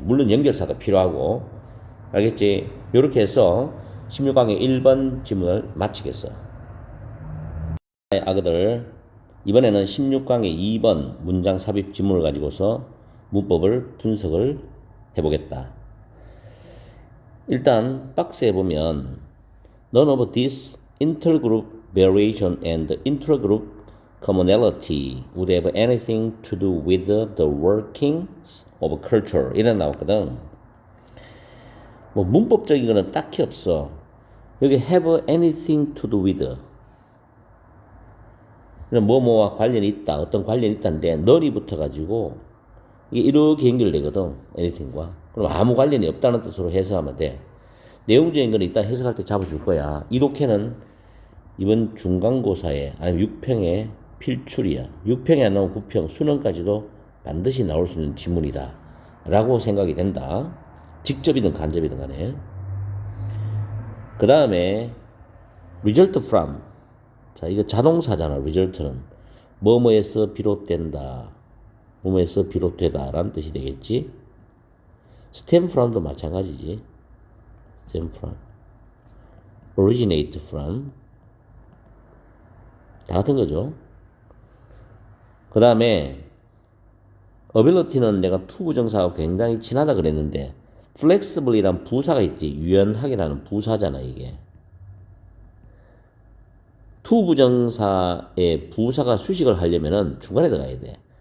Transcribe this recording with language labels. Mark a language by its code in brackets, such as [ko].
[ko] 물론 연결사도 필요하고. 알겠지? 이렇게 해서 16강의 1번 지문을 마치겠어. 아그들, 이번에는 16강의 2번 문장 삽입 지문을 가지고서 문법을 분석을 해보겠다. 일단 박스에 보면 [en] None of this intergroup variation and intragroup commonality would have anything to do with the workings of culture, [ko] 이런 나왔거든. 문법적인 거는 딱히 없어. 여기 [en] have anything to do with, [ko] 뭐뭐와 관련이 있다, 어떤 관련이 있다인데 none이 붙어가지고 이게 이렇게 연결되거든, anything과. 그럼 아무 관련이 없다는 뜻으로 해석하면 돼. 내용적인 건 이따 해석할 때 잡아줄 거야. 이 독해는 이번 중간고사에, 아니면 6평에 필출이야. 6평에 안 나온 9평, 수능까지도 반드시 나올 수 있는 지문이다 라고 생각이 된다. 직접이든 간접이든 간에. 그 다음에 result from. 자, 이거 자동사잖아. result는 뭐뭐에서 비롯된다, 뭐뭐에서 비롯되다 라는 뜻이 되겠지. stem from도 마찬가지지. stem from, originate from, 다 같은 거죠. 그 다음에 ability는 내가 to 부정사하고 굉장히 친하다 그랬는데 flexible이란 부사가 있지. 유연하게라는 부사잖아, 이게. to 부정사의 부사가 수식을 하려면은 중간에 들어가야 돼.